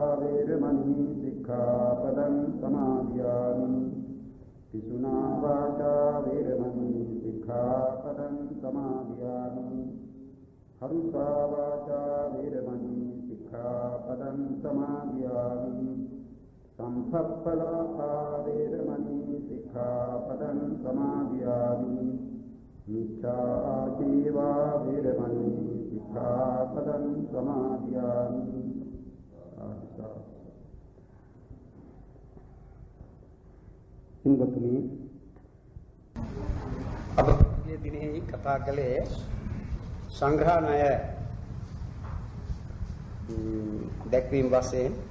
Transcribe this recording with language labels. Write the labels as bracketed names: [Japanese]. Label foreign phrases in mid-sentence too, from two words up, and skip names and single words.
[Pali] वेरमणि सिक्खापदं समादयामि पिशुना वाचा वेरमणि सिक्खापदं समादयामि हरुषा वाचा वेरमणि सिक्खापदं समादयामि संसप्पलापा वेरमणि सिक्खापदं समादयामि मिथ्याजीवा वेरमणि सिक्खापदं समादयामि [Sinhala] හිඟතුනි අප මේ දිනෙහි කතා කළේ සංග්‍රහණය දැක්වීම වශයෙන්